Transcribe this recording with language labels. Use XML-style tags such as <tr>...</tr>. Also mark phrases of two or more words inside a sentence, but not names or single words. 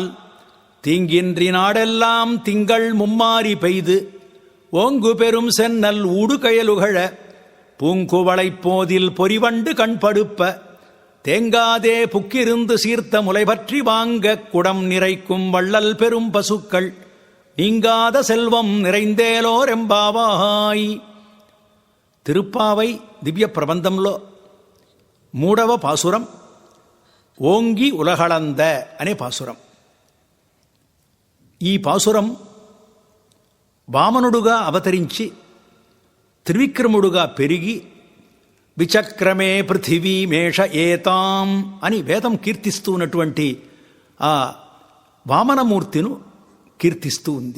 <ta>தீங்கின்றி நாடெல்லாம் திங்கள் மும்மாறி பெய்து ஓங்கு பெரும் சென்னல் ஊடுகயலுகழ பூங்குவளைப் போதில் பொறிவண்டு கண்படுப்ப தேங்காதே புக்கிருந்து சீர்த்த முலை பற்றி வாங்க குடம் நிறைக்கும் வள்ளல் பெரும் பசுக்கள் நீங்காத செல்வம் நிறைந்தேலோரெம்பாவாய்.</ta> <te>తిరుప్పావై దివ్య ప్రబంధంలో 3వ పాసురం</te> <ta>ஓங்கி உலகளந்த</ta> <te>అనే పాసురం. ఈ పాసురం వామనుడుగా అవతరించి త్రివిక్రముడుగా పెరిగి</te> <sa>విచక్రమే పృథివీ మేష ఏతాం</sa> <te>అని వేదం కీర్తిస్తూ ఉన్నటువంటి ఆ వామనమూర్తిను కీర్తిస్తూ ఉంది.</te>